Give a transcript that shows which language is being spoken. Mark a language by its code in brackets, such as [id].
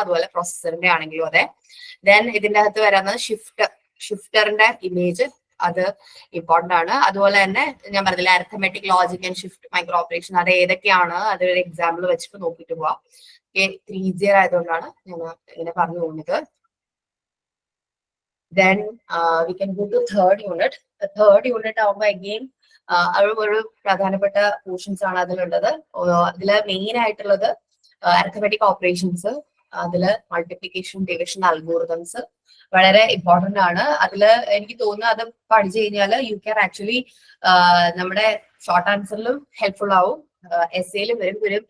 [ml] അതുപോലെ പ്രൊസസറിന്റെ ആണെങ്കിലും അതെ. ദെൻ ഇതിന്റെ അകത്ത് വരുന്നത് ഷിഫ്റ്ററിന്റെ ഇമേജ്, അത് ഇമ്പോർട്ടന്റ് ആണ്. അതുപോലെ തന്നെ ഞാൻ പറഞ്ഞില്ല arithmetic logic and shift micro operation, അത് ഏതൊക്കെയാണ് അതൊരു എക്സാമ്പിൾ വെച്ചിട്ട് നോക്കിയിട്ട് പോവാം. 3 ആയതുകൊണ്ടാണ് ഞാൻ ഇങ്ങനെ പറഞ്ഞു പോകുന്നത്. [en] Then we can go to third unit. The third unit [ml] ആവുമ്പോൾ again ഒരു പ്രധാനപ്പെട്ട പോർഷൻസ് ആണ് അതിലുള്ളത്. അതില് മെയിൻ ആയിട്ടുള്ളത് അരിത്തമെറ്റിക് ഓപ്പറേഷൻസ്, അതില് മൾട്ടിപ്ലിക്കേഷൻ, ഡിവിഷൻ, അൽഗോറിതംസ് വളരെ ഇമ്പോർട്ടന്റ് ആണ്. അതില് എനിക്ക് തോന്നുന്നു അത് പഠിച്ചു കഴിഞ്ഞാൽ [en] you can actually [ml] നമ്മുടെ ഷോർട്ട് ആൻസറിലും ഹെൽപ്ഫുൾ ആവും. എസ്സേയിലും വരും.